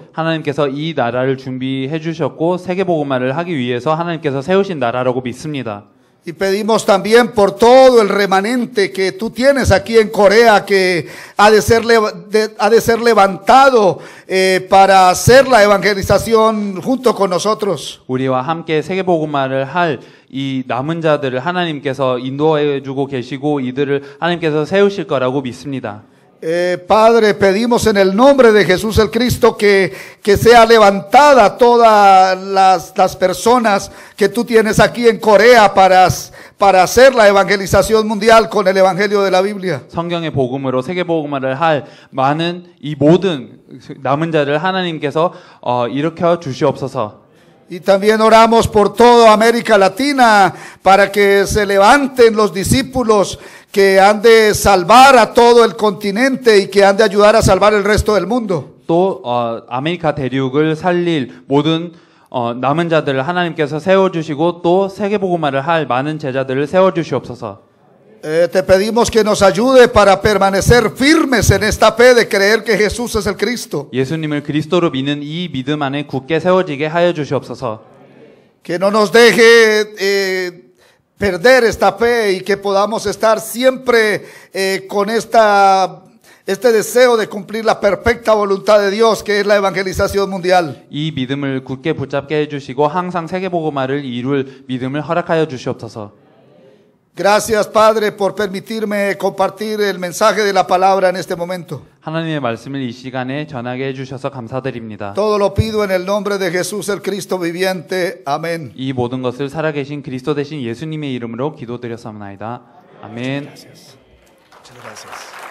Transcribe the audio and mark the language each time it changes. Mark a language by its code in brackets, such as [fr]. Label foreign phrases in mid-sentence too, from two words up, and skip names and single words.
[ko] 하나님께서 이 나라를 준비해 주셨고 세계 복음화를 하기 위해서 하나님께서 세우신 나라라고 믿습니다. [es] Y pedimos también por todo el remanente que tú tienes aquí en Corea, que ha de ser levantado para hacer la evangelización junto con nosotros. [ko] 우리와 함께 세계 복음화를 할 이 남은 자들을 하나님께서 인도해 주고 계시고 이들을 하나님께서 세우실 거라고 믿습니다. [es] Padre, pedimos en el nombre de Jesús el Cristo que sea levantada todas las personas que tú tienes aquí en Corea para hacer la evangelización mundial con el evangelio de la Biblia. [ko] 성경의 복음으로 세계 복음화를 할 많은 이 모든 남은 자를 하나님께서 일으켜 주시옵소서. [es] Y también oramos por toda América Latina para que se levanten los discípulos que han de salvar a todo el continente y que han de ayudar a salvar el resto del mundo. [ko] 또 아메리카 대륙을 살릴 모든 남은 자들을 하나님께서 세워주시고 또 세계 복음화를 할 많은 제자들을 세워주시옵소서. [es] Te pedimos que nos ayude para permanecer firmes en esta fe de creer que Jesús es el Cristo. [ko] 예수님을 그리스도로 믿는 이 믿음 안에 굳게 세워지게 하여 주시옵소서. [es] Que no nos deje perder esta fe y que podamos estar siempre con este deseo de cumplir la perfecta voluntad de Dios, que es la evangelización mundial. [ko] 이 믿음을 굳게 붙잡게 해 주시고 항상 세계 복음화를 이룰 믿음을 허락하여 주시옵소서. [es] Gracias, Padre, por permitirme compartir el mensaje de la palabra en este momento. [ko] 하나님의 말씀을 이 시간에 전하게 해 주셔서 감사드립니다. [es] Todo lo pido en el nombre de Jesús el Cristo viviente. Amén. [ko] 이 모든 것을 살아계신 그리스도 되신 예수님의 이름으로 기도드렸사옵나이다. 아멘. [es] Muchas gracias.